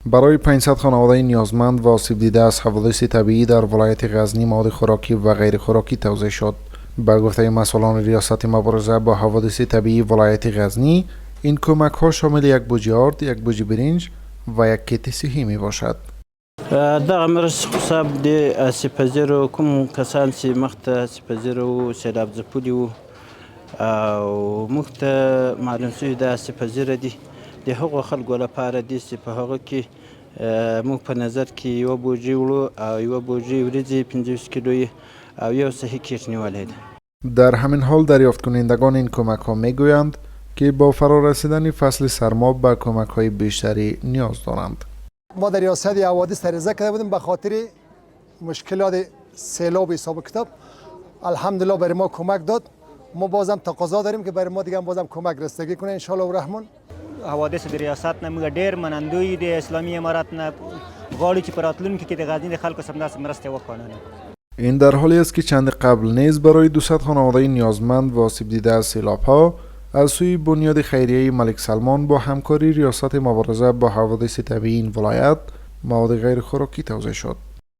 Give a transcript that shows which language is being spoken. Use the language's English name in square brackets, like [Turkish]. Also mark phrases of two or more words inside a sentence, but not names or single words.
[Persian] برای 500 خانواده نیازمند و آسیب دیده از حوادث طبیعی در ولایت غزنی مواد خوراکی و غیر خوراکی توزیع شد. به گفته مسئولان ریاست مبارزه با حوادث طبیعی ولایت غزنی، این کمک ها شامل یک بوجی آرد، یک بوجی برنج و یک کیت صحی می باشد. [Pashto] دغه مرستې خو صاحب د آسیب پذیرو کوم کسان چې مخته آسیب پذیره وو سیلاب ځپلي وو او موږ ته معلوم شوي د آسیب پذیره دي د هغو خلکو لپاره دي چې په هغه کې موږ په نظر کې یوه بوجي وړو او یوه بوجي وریځې 25 کیلویی او یو صحي کیټ نیولی ده. [Persian] در همین حال دریافت کنندگان این کمک ها می گویند که با فرارسیدن فصل سرما به کمک های بیشتری نیاز دارند. ما در ریاست حوادث عرضه کرده بودیم به خاطر مشکلات سیلاب حساب کتاب. الحمدلله برای ما کمک داد. ما بازم تقاضا داریم که برای ما دیگه بازم کمک رسیدگی کنه [Arabic] ان شاء الله الرحمن. [Pashto] حوادث د ریاست نه موږ ډیر منندوی د اسلامي امارات نه غواړو چې په راتلونکي کې د غزني د خلکو سره داسې مرستې وکړو. [Persian] این در حالی است که چند قبل نیز برای 200 خانواده نیازمند و آسیب دیده از سیلاب ها از سوی بنیاد خیریه ملک سلمان با همکاری ریاست مبارزه با حوادث طبیعی این ولایت مواد غیر خوراکی توزیع شد.